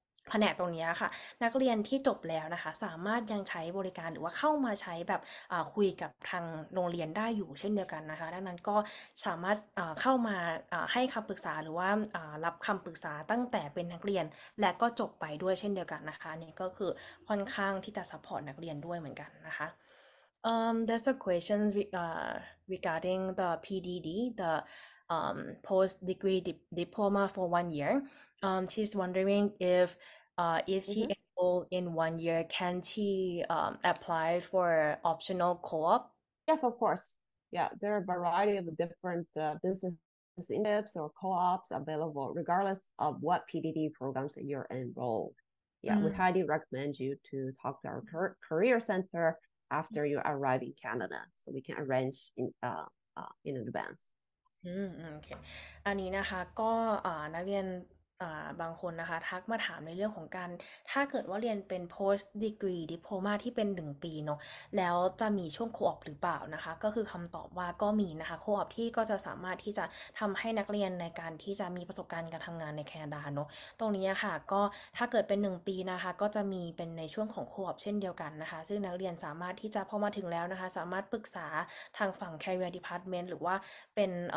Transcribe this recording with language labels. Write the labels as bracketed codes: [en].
[th] แผนกตรงนี้ค่ะนักเรียนที่จบแล้วนะคะสามารถยังใช้บริการหรือว่าเข้ามาใช้แบบคุยกับทางโรงเรียนได้อยู่เช่นเดียวกันนะคะดังนั้นก็สามารถเข้ามาให้คำปรึกษาหรือว่ารับคำปรึกษาตั้งแต่เป็นนักเรียนและก็จบไปด้วยเช่นเดียวกันนะคะนี่ก็คือค่อนข้างที่จะซัพพอร์ตนักเรียนด้วยเหมือนกันนะคะ [en] there's a question regarding the PDD, the post-degree diploma for 1 year. She's wondering if she enrolled in 1 year, can she apply for optional co-op? Yes, of course. Yeah, there are a variety of different business internships or co-ops available, regardless of what PDD programs that you're enrolled. Yeah, we highly recommend you to talk to our career center after you arrive in Canada, so we can arrange in advance. [th] โอเคอันนี้นะคะก็นักเรียนบางคนนะคะทักมาถามในเรื่องของการถ้าเกิดว่าเรียนเป็น post degree diploma ที่เป็น1 ปีเนาะแล้วจะมีช่วง co-op หรือเปล่านะคะก็คือคำตอบว่าก็มีนะคะ co-op ที่ก็จะสามารถที่จะทำให้นักเรียนในการที่จะมีประสบการณ์การทำงานในแคนาดาเนาะตรงนี้ค่ะก็ถ้าเกิดเป็น1 ปีนะคะก็จะมีเป็นในช่วงของ co-op เช่นเดียวกันนะคะซึ่งนักเรียนสามารถที่จะพอมาถึงแล้วนะคะสามารถปรึกษาทางฝั่ง career department หรือว่าเป็น